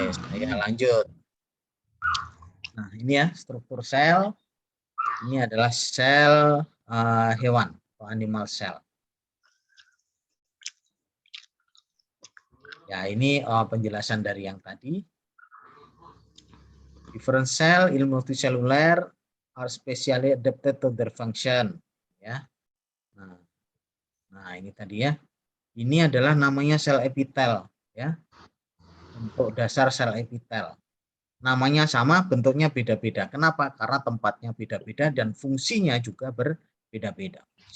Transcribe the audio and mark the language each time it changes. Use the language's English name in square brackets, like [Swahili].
[Indonesian] Saya lanjut. Nah, ini ya struktur sel. Ini adalah sel hewan atau animal cell. Ya, ini penjelasan dari yang tadi. [English] Different cell in multicellular are specially adapted to their function. [Indonesian] Ya. Nah, ini tadi ya. Ini adalah namanya sel epitel. Ya. Bentuk dasar sel epitel. Namanya sama, bentuknya beda-beda. Kenapa? Karena tempatnya beda-beda dan fungsinya juga berbeda-beda.